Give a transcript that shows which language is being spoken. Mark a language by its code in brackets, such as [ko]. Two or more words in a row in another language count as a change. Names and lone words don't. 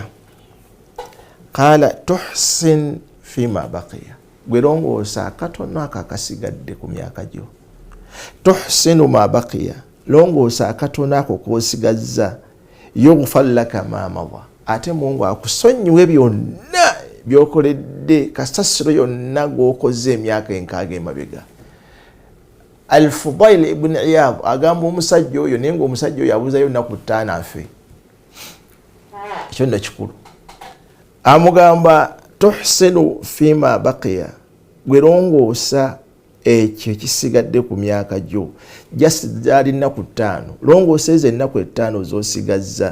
[ar] قال تحسن فيما بقي, [lg] gwe longoosa akatono ako akasigadde ku myaka gyo. [ar] تحسن ما بقي, [lg] longoosa akatono ako k'osigazza. [ar] يغفر لك ما مضى, [lg] ate Mungu akusonyiwe byonna by'okoledde, kasasiro yonna gw'okoze emyaka 6 emabega. Al-Fudail ibn Iyad agamba omusajja oyo, naye ng'omusajja oyo abuuzayo ennaku 5 afe. Ekyo nno kikulu. Amugamba [ar] تحسن فيما بقي, [lg] gwe longoosa ekyo kisigadde ku myaka gyo, jasizaali ennaku 5, longoosa ezo ennaku 5 z'osigazza.